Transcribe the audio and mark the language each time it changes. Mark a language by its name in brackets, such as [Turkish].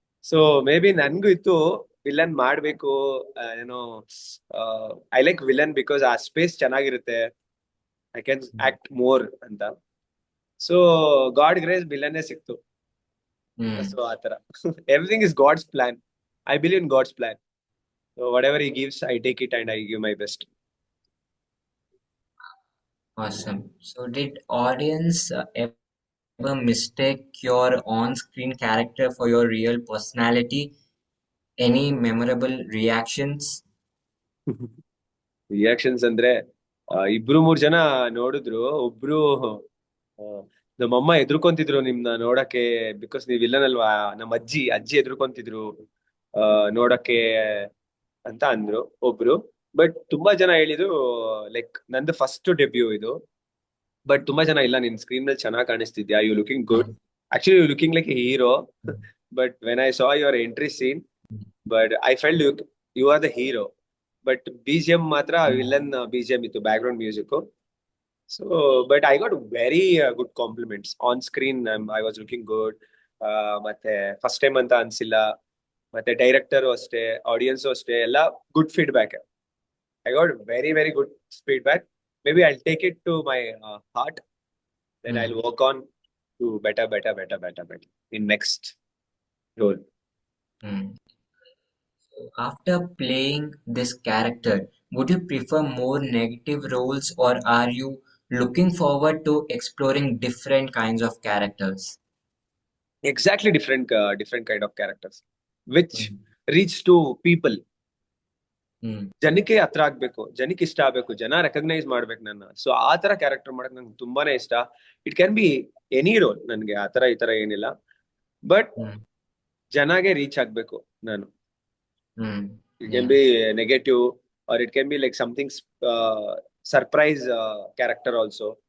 [Kannada] So may be ನನ್ಗೂ ಇತ್ತು villain ಮಾಡ್ಬೇಕು. ಏನೋ [English] I like villain because [Kannada] ಆ ಸ್ಪೇಸ್ ಚೆನ್ನಾಗಿರುತ್ತೆ, [English] I can act more [Kannada] ಅಂತ. ಸೊ ಗಾಡ್ ಗ್ರೇಸ್ ವಿಲನ್ನೇ ಸಿಕ್ತು. Mm, [English] So ಆತರ everything is God's plan. I believe in God's plan. So whatever he gives, I take it and I give my best. awesome. So did audience ever mistake your on-screen character for your real personality? Any memorable reactions? [Kannada] Reactions ಅಂದ್ರೆ ಇಬ್ರು ಮೂರ್ ಜನ ನೋಡಿದ್ರು. ಒಬ್ರು ಆ, ನಮ್ಮಮ್ಮ ಎದ್ರುಕೊಂತಿದ್ರು ನಿಮ್ನ ನೋಡಕ್ಕೆ, ಬಿಕಾಸ್ ನೀವ್ ವಿಲ್ಲನ್ ಅಲ್ವಾ. ನಮ್ಮ ಅಜ್ಜಿ ಎದ್ರುಕೊಂತಿದ್ರು ಆ, ನೋಡಕ್ಕೆ ಅಂತ ಅಂದ್ರು ಒಬ್ರು. ಬಟ್ ತುಂಬಾ ಜನ ಹೇಳಿದ್ರು ಲೈಕ್ ನಂದು ಫಸ್ಟ್ ಡೆಬ್ಯೂ ಇದು. ಬಟ್ ತುಂಬಾ ಜನ ಇಲ್ಲ ನಿನ್ ಸ್ಕ್ರೀನ್ ಮೇಲೆ ಚೆನ್ನಾಗಿ ಕಾಣಿಸ್ತಿದ್ಯಾ, [English] you looking good, actually you looking like a hero, but when I saw your entry scene, but I felt you are the hero, but BGM [Kannada] ಮಾತ್ರ ವಿಲನ್ BGM ಇತ್ತು, [English] Background music. So but I got very good compliments on screen, I was looking good. [Kannada] ಮತ್ತೆ first time ಅಂತ ಅನ್ಸಿಲ್ಲ, ಮತ್ತೆ director ಅಷ್ಟೇ, audience ಅಷ್ಟೇ, ಎಲ್ಲ good feedback. [English] I got very, very good feedback. Maybe I'll take it to my heart. Then I'll work on to better, better, better, better, better in next role. After playing this character, would you prefer more negative roles or are you looking forward to exploring different kinds of characters? Exactly different kind of characters, which reach to people. [Kannada] ಜನಕ್ಕೆ ಹತ್ರ ಆಗ್ಬೇಕು, ಜನಕ್ಕೆ ಇಷ್ಟ ಆಗ್ಬೇಕು, ಜನ recognise ಮಾಡ್ಬೇಕು ನನ್ನ. So ಆ ತರ ಕ್ಯಾರೆಕ್ಟರ್ ಮಾಡಕ್ ನಂಗೆ ತುಂಬಾನೇ ಇಷ್ಟ. [English] it can be any role, [Kannada] ನನ್ಗೆ ಆತರ ಈ ತರ ಏನಿಲ್ಲ, ಬಟ್ ಜನಗೆ ರೀಚ್ ಆಗ್ಬೇಕು ನಾನು. [English] It can be negative or it can be like something surprise character also.